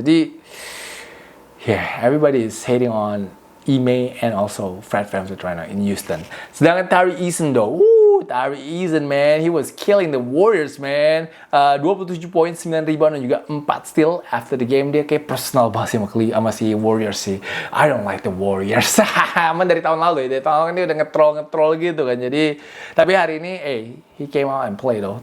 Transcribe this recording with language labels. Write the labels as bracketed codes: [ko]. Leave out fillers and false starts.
[en] Jadi, yeah, everybody is hating on Ime and also Fred VanVleet right now in Houston. Sedangkan Tari Eason though, Tari Eason man, he was killing the Warriors man. [id] 27 poin, 9 rebound dan juga 4 steal. [en] After the game [id] dia kayak personal banget sih sama si Warriors sih. [en] I don't like the Warriors. [id] Emang dari tahun lalu ya, dari tahun lalu kan dia udah nge-troll gitu kan. Jadi, tapi hari ini, [en] he came out and play though.